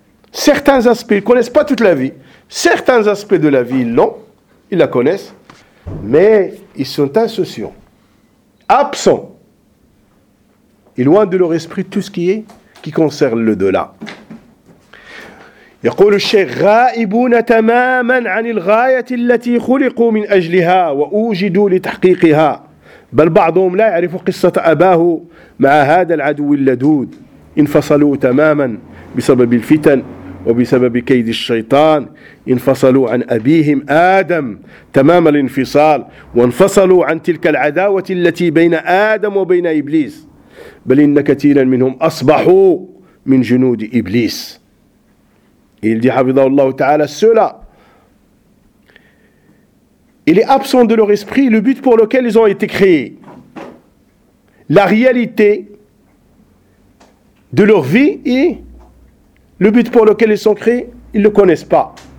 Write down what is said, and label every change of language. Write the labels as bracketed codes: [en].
[fr] Certains aspects, ils ne connaissent pas toute la vie. Certains aspects de la vie, ils l'ont, ils la connaissent, mais ils sont insouciants, absents, et loin de leur esprit tout ce qui est, qui concerne l'au-delà. [ar] يقول الشيخ غائبون تماما عن الغاية التي خلقوا من أجلها وأوجدوا لتحقيقها بل بعضهم لا يعرف قصة أباه مع هذا العدو اللدود انفصلوا تماما بسبب الفتن وبسبب كيد الشيطان انفصلوا عن أبيهم آدم تمام الانفصال وانفصلوا عن تلك العداوة التي بين آدم وبين إبليس بل إن كثيرا منهم أصبحوا من جنود إبليس. [fr] Et il dit, Havidallahu ta'ala, ceux-là, il est absent de leur esprit le but pour lequel ils ont été créés. La réalité de leur vie et le but pour lequel ils sont créés, ils ne le connaissent pas.